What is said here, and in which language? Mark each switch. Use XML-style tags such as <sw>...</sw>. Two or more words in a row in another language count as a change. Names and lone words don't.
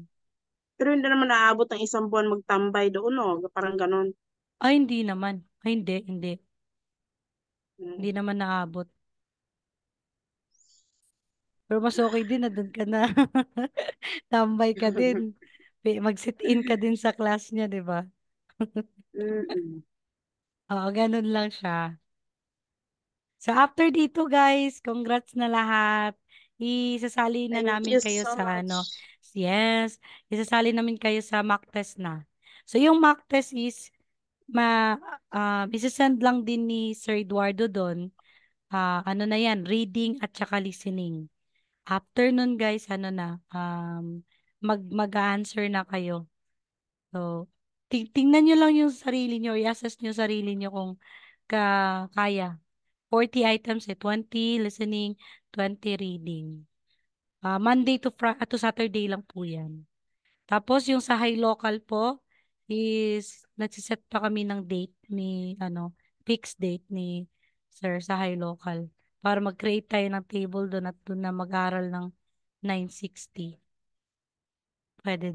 <tl>pero hindi naman naabot ng isang buwan magtambay doon, no? Parang ganon. Ay, hindi naman. Ay, hindi, hindi. Hindi Mm. naman naabot. Pero mas okay din na doon ka na. Tambay ka din. Mag-sit-in ka din sa class niya, di ba? Mm-mm. Oo, ganun lang siya. So after dito guys, congrats na lahat. Isasali na</tl> <en>Thank</en> <tl>namin</tl> <en>you</en> <tl>kayo</tl> <en>so</en> <tl>sa ano.</tl> <en>much.</en> <tl>Yes, isasali namin kayo sa</tl> <en>mock test</en> <tl>na. So yung</tl> <en>mock test</en> <tl>is isasend lang din ni Sir Eduardo doon. Ano na yan, reading at saka listening. After nun guys, ano na, mag-answer na kayo. So, tingnan nyo lang yung sarili nyo, i-assess nyo sarili nyo kung kaya.</tl> <en>40 items 20 listening, 20 reading. Monday to Saturday</en> <tl>lang po yan. Tapos yung sa high local po is nagsiset pa kami ng date ni</tl> <en>fixed date</en> <tl>ni Sir sa high local para mag-create tayo ng table doon at doon na mag-aral ng 960. Pwede</tl>